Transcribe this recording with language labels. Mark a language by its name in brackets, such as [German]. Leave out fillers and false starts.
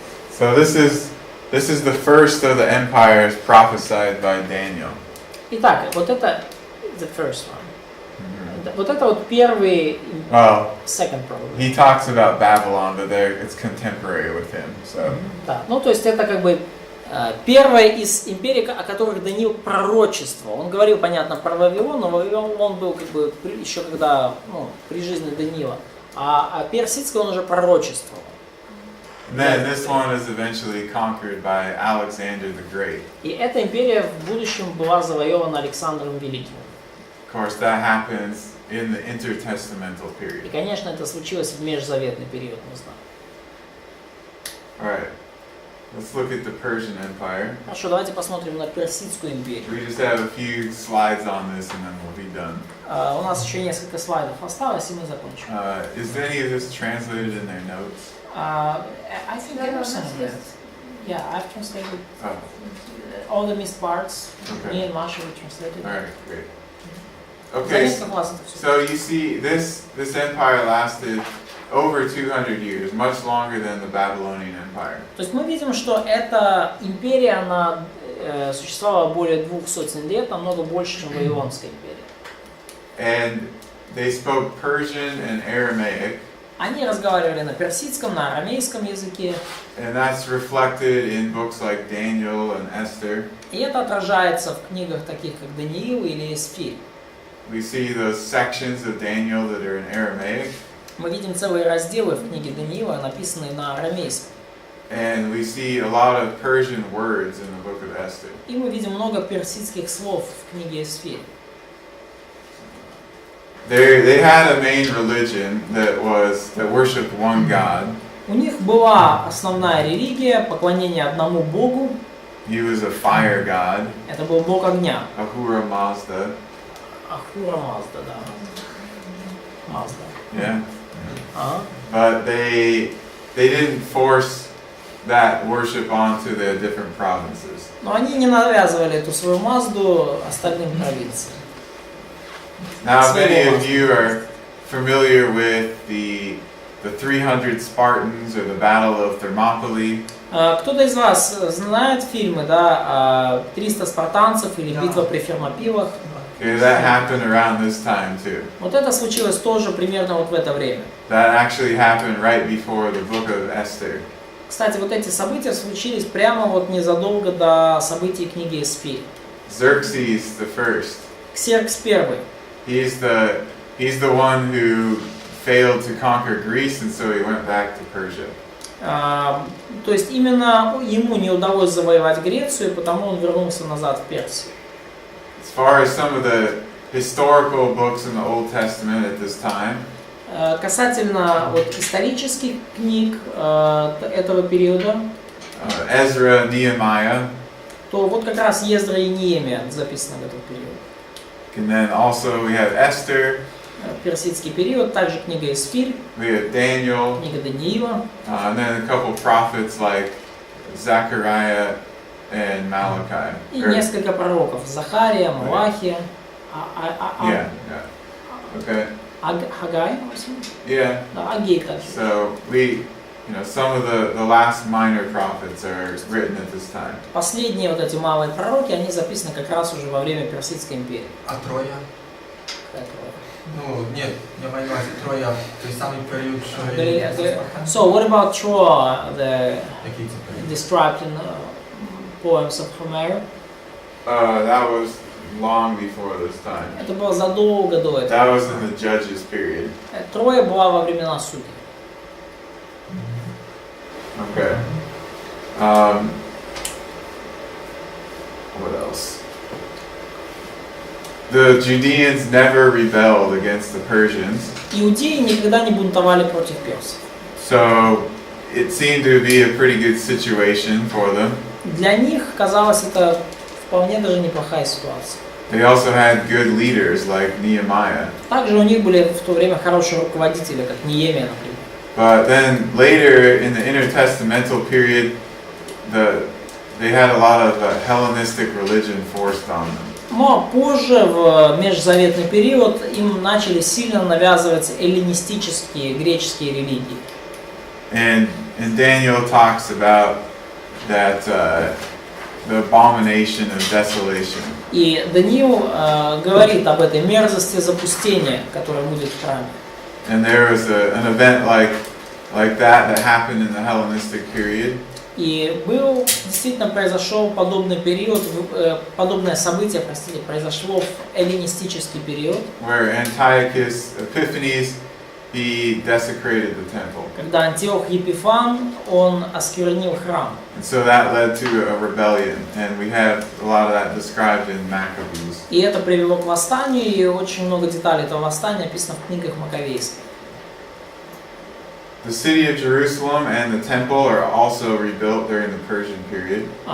[English] So this is the first of the empires prophesied by Daniel. [Russian] Итак, вот это [English] the first one. [Russian] Вот это вот первый, [English] Well, second probably. he talks about Babylon, but it's contemporary with him. So [Russian] Да, ну то есть это как бы первая из империй, о которых Даниил пророчествовал. Он говорил, понятно, про Вавилон, но Вавилон был как бы еще когда, ну, при жизни Даниила. А персидский он уже пророчествовал. [English] and then this one is eventually conquered by Alexander the Great. [Russian] И эта империя в будущем была завоевана Александром Великим. [English] Of course, that happens in the intertestamental [Russian] И, [English] period. [Russian] конечно, это случилось в межзаветный период, мы знаем. [English] All right. let's look at the Persian Empire. [Russian] Хорошо, давайте посмотрим на Персидскую империю. [English] We just have a few slides on this and then we'll be done. [Russian] У нас еще несколько слайдов осталось, и мы закончим. [English] Is any of this translated in their notes? I think [Russian] Да, да, у нас [English] Emerson [Russian] есть. [English] Yeah, I've translated Oh, all the missed parts. Okay. Me and Masha we translated. all right, great. [Russian] За [English] Okay, [Russian] несколько классов это всё. [English] so you see, this empire lasted over 200 years, much longer than the Babylonian Empire. [Russian] То есть мы видим, что эта империя, она существовала более 200 лет, намного больше, чем Вавилонская империя. [English] And they spoke Persian and Aramaic, [Russian] Они разговаривали на персидском, на арамейском языке, [English] and that's reflected in books like Daniel and Esther. [Russian] и это отражается в книгах таких, как Даниил или Эсфирь. [English] We see those sections of Daniel that are in Aramaic, [Russian] Мы видим целые разделы в книге Даниила, написанные на арамейском. [English] and we see a lot of Persian words in the book of Esther. [Russian] И мы видим много персидских слов в книге Эсфирь. [English] They had a main religion that worshipped one God. [Russian] У них была основная религия, поклонение одному Богу. [English] He was a fire god, [Russian] Это был Бог огня. [English] Ahura Mazda. [Russian] Ахура Мазда, да. Мазда. [English] Yeah, [Russian] Ага. [English] but they didn't force that worship onto the different provinces. [Russian] Но они не навязывали эту свою Мазду остальным провинциям. [English] Now, if any of you are familiar with the 300 Spartans or the Battle of Thermopylae, [Russian] Кто-то из вас знает фильмы, да, 300 спартанцев или битва при Фермопилах? [English] okay, that happened around this time too. [Russian] Вот это случилось тоже примерно вот в это время. [English] That actually happened right before the book of Esther. [Russian] Кстати, вот эти события случились прямо вот незадолго до событий книги Эсфирь. [English] Xerxes the first. [Russian] Ксеркс I. [English] He's the one who failed to conquer Greece, and so he went back to Persia. [Russian] То есть именно ему не удалось завоевать Грецию, потому он вернулся назад в Персию. [English] As far as some of the historical books in the Old Testament at this time, [Russian] Касательно вот исторических книг этого периода, [English] Ezra, Nehemiah, [Russian] то вот как раз Ездра и Неемия записаны в этот период. [English] and then also we have Esther, [Russian] Персидский период, также книга Эсфирь, [English] we have Daniel, [Russian] книга Даниила, [English] and then a couple prophets like Zechariah and Malachi. [Russian] и несколько пророков: Захария, Малахия, [English] Yeah, okay, [Russian] Хагай, [English] yeah. [Russian] да, Агей также. [English] So some of the last minor prophets are written at this time. [Russian] Последние вот эти малые пророки, они записаны как раз уже во время Персидской империи. А Троя? [Ukrainian] Ну, нет, я маю на увазі Троя, той самий період, що і... [English] So what about Troy, the [Ukrainian] Який це період? [English] described in poems of Homer? That was long before this time. [Russian] Это было задолго до этого. [English] That was in the Judges period. [Russian] Троя была во времена судей. [English] Okay. What else? The Judeans never rebelled against the Persians, [Russian] Иудеи никогда не бунтовали против персов. [English] so it seemed to be a pretty good situation for them. [Russian] Для них казалось это вполне даже неплохая ситуация. [English] They also had good leaders like Nehemiah. [Russian] Также у них были в то время хорошие руководители, как Неемия, например. [English] But then later in the intertestamental period, they had a lot of Hellenistic religion forced on them. [Russian] Но позже, в межзаветный период, им начали сильно навязывать эллинистические, греческие религии. [English] And Daniel talks about that the abomination of desolation. [Russian] И Даниил говорит об этой мерзости запустения, которая будет в храме. [English] And there was an event like that happened in the Hellenistic period. [Russian] И действительно произошел подобный период, подобное событие, произошло в эллинистический период, [English] Where Antiochus Epiphanes, he desecrated the temple. [Russian] когда Антиох Епифан, он осквернил храм. [English] And so that led to a rebellion, and we have a lot of that described in Maccabees. [Russian] И это привело к восстанию, и очень много деталей этого восстания описано в книгах Маковейских. [English] The city of Jerusalem and the temple are also rebuilt during the Persian period.